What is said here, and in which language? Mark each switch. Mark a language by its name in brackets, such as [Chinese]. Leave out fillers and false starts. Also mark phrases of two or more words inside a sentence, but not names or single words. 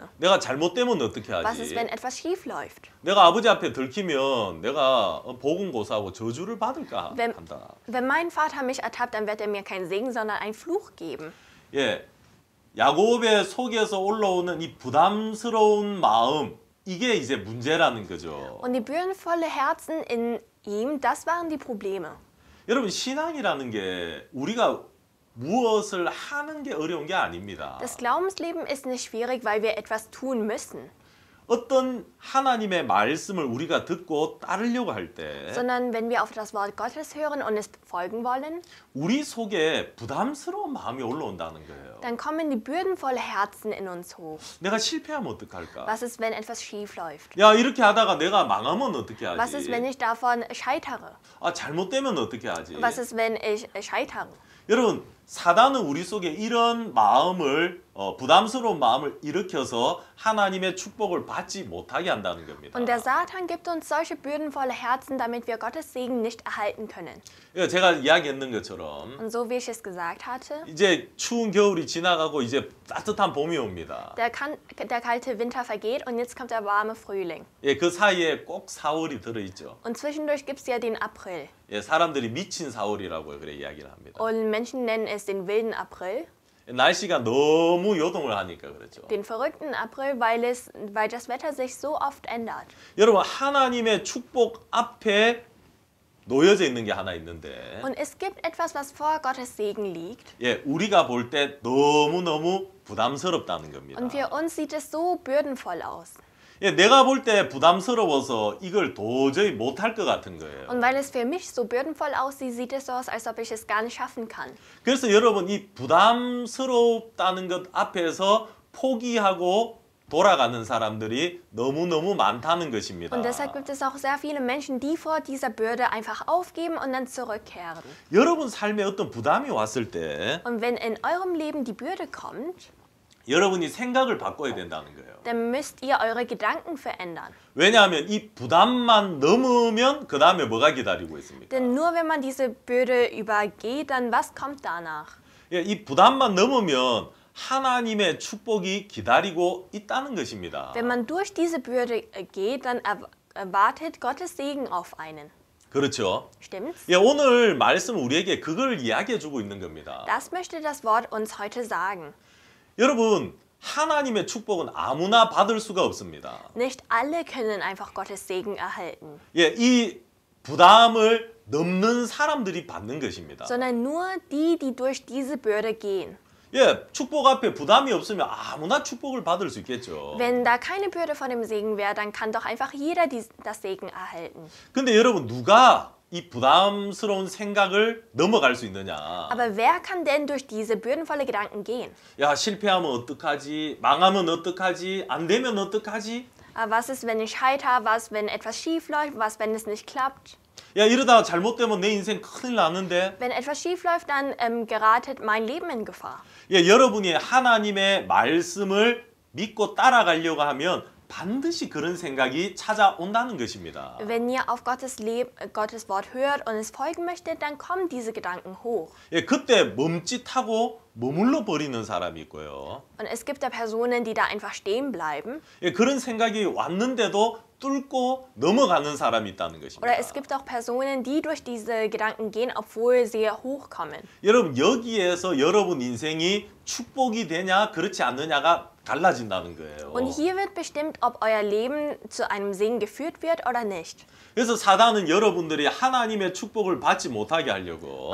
[Korean] 내가 잘못되면 어떻게 [German] Was ist, [Korean] 하지? [German] wenn etwas schief läuft? [Korean] 내가 아버지 앞에 들키면 내가 복음 고사하고 저주를 받을까 한다. [German] Wenn mein Vater mich ertappt, dann wird er mir keinen Segen, sondern einen Fluch geben. [Korean] 예, 야곱의 속에서 올라오는 이 부담스러운 마음, 이게 이제 문제라는 거죠. [German] Und die bürdenvolle Herzen in ihm, das waren die Probleme. [Korean] 여러분, 신앙이라는 게 우리가 무엇을 하는 게 어려운 게 아닙니다. [German] Das Glaubensleben ist nicht schwierig, weil wir etwas tun müssen, [Korean] 어떤 하나님의 말씀을 우리가 듣고 따르려고 할 때 [German] sondern wenn wir auf das Wort Gottes hören und es folgen wollen, [Korean] 우리 속에 부담스러운 마음이 올라온다는 거예요. [German] dann kommen die bürdenvolle Herzen in uns hoch. [Korean] 내가 실패하면 어떡할까? [German] Was ist, wenn etwas schief läuft? [Korean] 야, 이렇게 하다가 내가 망하면 어떻게 [German] Was ist, wenn [Korean] 하지? [German] ich davon scheitere? [Korean] 아, 잘못되면 어떻게 하지? [German] Was ist, wenn ich scheitere? [Korean] 여러분, 사단은 우리 속에 이런 마음을 부담스러운 마음을 일으켜서 하나님의 축복을 받지 못하게 한다는 겁니다. [German] Und der Satan gibt uns solche bürdenvolle Herzen, damit wir Gottes Segen nicht erhalten können. [Korean] 그러니까 제가 이야기했는 것처럼 [German] Und so wie ich es gesagt hatte, [Korean] 이제 추운 겨울이 지나가고 이제 따뜻한 봄이 옵니다. [German] der kalte Winter vergeht und jetzt kommt der warme Frühling. [Korean] 예, 그 사이에 꼭 4월이 들어있죠. [German] Und zwischendurch gibt es ja den April. [Korean] 예, 사람들이 미친 4월이라고 그래 이야기를 합니다. [German] Und Menschen nennen es den wilden April, [Korean] 날씨가 너무 요동을 하니까 그렇죠. [German] den verrückten April, weil das Wetter sich so oft ändert. [Korean] 여러분, 하나님의 축복 앞에 놓여져 있는 게 하나 있는데 [German] Und es gibt etwas, was vor Gottes Segen liegt. [Korean] 예, 우리가 볼 때 너무너무 부담스럽다는 겁니다. [German] Und für uns sieht es so bürdenvoll aus. [Korean] 예, 내가 볼 때 부담스러워서 이걸 도저히 못할 것 같은 거예요. [German] Und weil es für mich so bürdenvoll aussieht, sieht es so aus, als ob ich es gar nicht schaffen kann. [Korean] 그래서 여러분, 이 부담스럽다는 것 앞에서 포기하고 돌아가는 사람들이 너무너무 많다는 것입니다. [German] Und deshalb gibt es auch sehr viele Menschen, die vor dieser Bürde einfach aufgeben und dann zurückkehren. [Korean] 여러분 삶에 어떤 부담이 왔을 때 [German] Und wenn in eurem Leben die Bürde kommt, [Korean] 여러분이 생각을 바꿔야 된다는 거예요. [German] dann müsst ihr eure Gedanken verändern. [Korean] 왜냐하면 이 부담만 넘으면 그 다음에 뭐가 기다리고 있습니까? [German] Denn nur wenn man diese Bürde übergeht, dann was kommt danach? [Korean] 예, 이 부담만 넘으면 하나님의 축복이 기다리고 있다는 것입니다. [German] Wenn man durch diese Bürde geht, dann erwartet Gottes Segen auf einen. [Korean] 그렇죠. [German] Stimmt's? [Korean] 예, 오늘 말씀 우리에게 그걸 이야기해 주고 있는 겁니다. [German] Das möchte das Wort uns heute sagen. [Korean] 여러분, 하나님의 축복은 아무나 받을 수가 없습니다. [German] Nicht alle können einfach Gottes Segen erhalten. [Korean] 예, 이 부담을 넘는 사람들이 받는 것입니다. [German] sondern nur die, die durch diese Bürde gehen. [Korean] 예, 축복 앞에 부담이 없으면 아무나 축복을 받을 수 있겠죠. [German] Wenn da keine Bürde von dem Segen wäre, dann kann doch einfach jeder das Segen erhalten. [Korean] 근데 여러분 누가 이 부담스러운 생각을 넘어갈 수 있느냐? [German] Aber wer kann denn durch diese bürdenvolle Gedanken gehen? [Korean] 야, 실패하면 어떡하지? 망하면 어떡하지? 안 되면 어떡하지? [German] Was ist, wenn ich scheitere? Was, wenn etwas schief läuft? Was, wenn es nicht klappt? [Korean] 야, 이러다가 잘못되면 내 인생 큰일 나는데. [German] Wenn etwas schief läuft, dann geratet mein Leben in Gefahr. [Korean] 예, 여러분이 하나님의 말씀을 믿고 따라가려고 하면 반드시 그런 생각이 찾아온다는 것입니다. [German] Wenn ihr auf Gottes Wort hört und es folgen möchtet, dann kommen diese Gedanken hoch. [Korean] 예, 그때 멈칫하고 머물러 버리는 사람이 있고요. [German] Und es gibt da Personen, die da einfach stehen bleiben. [Korean] 예, 그런 생각이 왔는데도 뚫고 넘어가는 사람이 있다는 것입니다. [German] Oder es gibt auch Personen, die durch diese Gedanken gehen, obwohl sie hochkommen. [Korean] 여러분 여기에서 여러분 인생이 축복이 되냐 그렇지 않느냐가 달라진다는 거예요. [German] Und hier wird bestimmt, ob euer Leben zu einem Segen geführt wird oder nicht. [Korean] 그래서 사단은 여러분들이 하나님의 축복을 받지 못하게 하려고